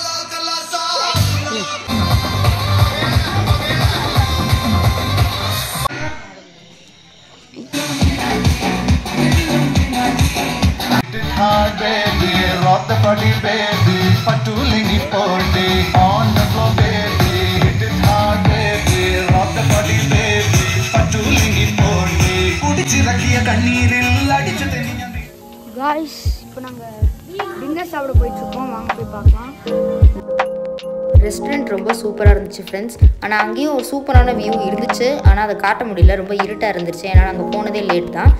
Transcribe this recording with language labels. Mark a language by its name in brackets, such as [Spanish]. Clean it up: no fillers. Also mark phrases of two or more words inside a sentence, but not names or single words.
[English] rock the body baby [Tamil] படுலிங்கி பொடி [English] on the floor baby hit it hard baby rock the body baby [Tamil] படுலிங்கி பொடி குடிச்சி ரக்கியா கண்ணிரில் அடிச்சு தேனியாண்டி. காய்ஸ் இப்போ நாங்கள் டின்னர் சாப்பிட போயிட்டுருக்கோம், வாங்க போய் பார்க்கலாம். ரெஸ்டாரண்ட் ரொம்ப சூப்பராக இருந்துச்சு ஃப்ரெண்ட்ஸ். ஆனால் அங்கேயும் ஒரு சூப்பரான வியூ இருந்துச்சு, ஆனால் அதை காட்ட முடியல, ரொம்ப இருட்டாக இருந்துச்சு. ஏன்னா நாங்கள் போனதே லேட் தான்.